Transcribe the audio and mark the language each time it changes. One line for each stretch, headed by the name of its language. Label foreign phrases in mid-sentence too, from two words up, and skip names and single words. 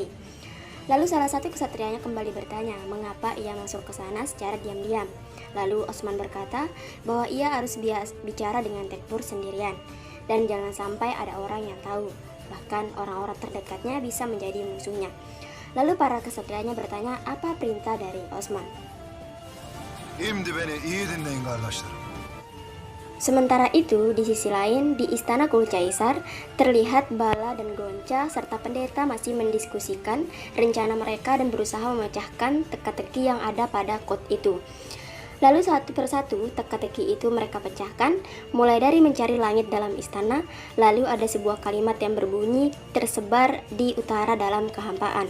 Indonesian: Lalu salah satu kesatrianya kembali bertanya mengapa ia masuk ke sana secara diam-diam. Lalu Osman berkata bahwa ia harus bicara dengan Tekfur sendirian. Dan jangan sampai ada orang yang tahu, bahkan orang-orang terdekatnya bisa menjadi musuhnya. Lalu para kesatrianya bertanya apa perintah dari Osman.
Turkish: Şimdi beni iyi dinleyin kardeşlerim.
Indonesian: Sementara itu, di sisi lain, di istana Kulucaisar, terlihat Bala dan Gonca serta pendeta masih mendiskusikan rencana mereka dan berusaha memecahkan teka-teki yang ada pada kot itu. Lalu satu persatu teka-teki itu mereka pecahkan, mulai dari mencari langit dalam istana, lalu ada sebuah kalimat yang berbunyi tersebar di utara dalam kehampaan.